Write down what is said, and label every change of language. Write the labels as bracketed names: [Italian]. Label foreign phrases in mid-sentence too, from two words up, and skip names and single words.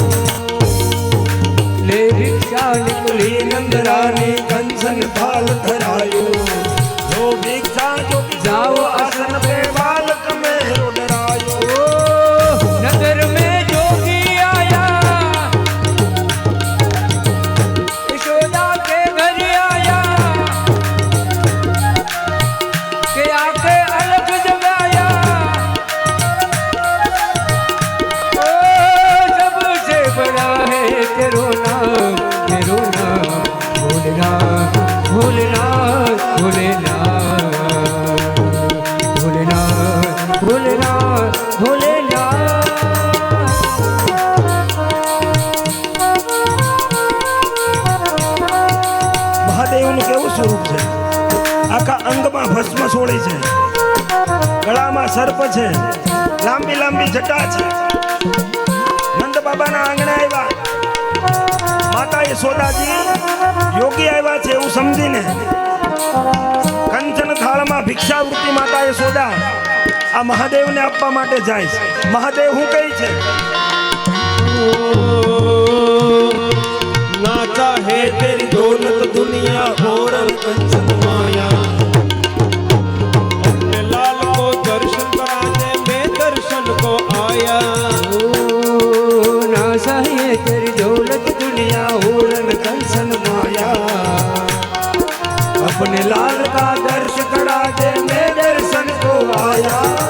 [Hindi] ले भिक्षा निकली नंदरानी कंचन थाल धरायो, जो भिक્षा जोगी जाओ आसन पे बालक मेरो डरायो. नगर में जोगी आया, यशोदा के घर आया, के आके अलग जगाया, ओ सबसे बड़ा है तेरो नाम, तेरो नाम भोलेनाथ, भोलेनाथ, भोलेनाथ, भोलेनाथ, भोलेनाथ, भोलेनाथ. [Gujarati] મહાદેવનું કેવું સ્વરૂપ છે? આખા અંગમાં ભસ્મ છોડી છે, ગળામાં સર્પ છે, લાંબી લાંબી જટા છે. નંદ બાબાના આંગણે આવ્યા, માતા યશોદાજી યોગી આવ્યા છે એવું સમજીને કંચન થાળમાં ભિક્ષાવૃત્તિ માતા યશોદા આ મહાદેવને આપવા માટે જાય છે. મહાદેવ હું કહે છે? [Hindi] ना चाहे तेरी दौलत दुनिया और कंचन माया, अपने लाल को दर्शन कराने में दर्शन को आया. ना चाहिए तेरी दौलत दुनिया और कंचन माया, अपने लाल का दर्श करा दे मैं दर्शन को आया.